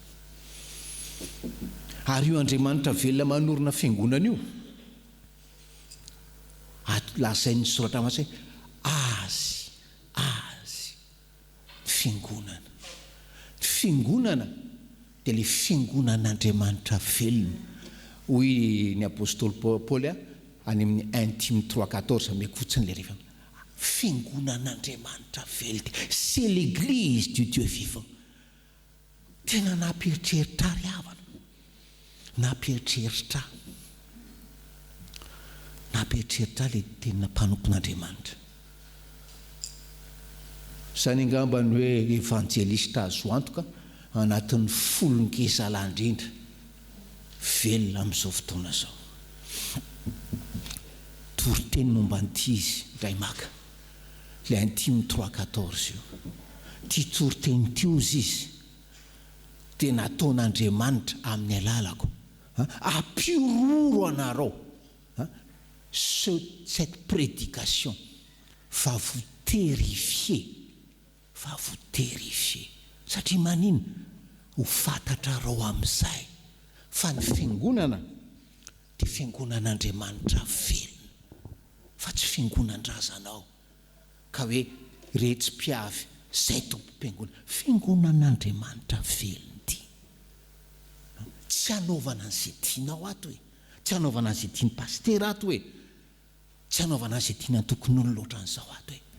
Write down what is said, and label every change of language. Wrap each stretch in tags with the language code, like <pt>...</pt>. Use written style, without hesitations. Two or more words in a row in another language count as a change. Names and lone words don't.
<mg>Ary io Andriamanitra velona manorina fiangonana io, lazain'ny soratra masy hoe azy fiangonana. Fiangonana dia le fiangonan'Andriamanitra velona. Hoy ny apôstôly Paoly any amin'ny 1 Timothée 3:14 meko fotsiny le rehefa fiangonan'Andriamanitra velona.</mg> <fr>C'est l'église du Dieu vivant.</fr> <mg>Tena namperitreritra ry havana. Namperitreritra le tena mpanompon'Andriamanitra. Zany angamba ny hoe evangelista azo antoka anatin'ny folon-keza landrindra velona amin'izao fotoana zao. Toriteny momba an'ity izy ray maka le 1 Timothée 3:14 io. Ty toriteny ty ozy izy dia nataon'Andriamanitra amin'ny alalako apiororo anareo.</mg> <fr>Cette prédication va vous terrifier. Va vous terrifier.</fr> <mg>Satria manino? Ho fantatrareo amin'izay fa ny fiangonana dia fiangonan'Andriamanitra velona, fa tsy fiangonan-drazanao ka hoe retsi-piavy zay tompo-piangonana. Fiangonan'Andriamanitra velona ity. Tsy hanaovana an'izay tianao ato hoe, tsy hanaovana an'izay tiany pastera ato hoe, tsy hanaovana an'izay tiana tokon'olona loatra an'izao ato hoe.</mg>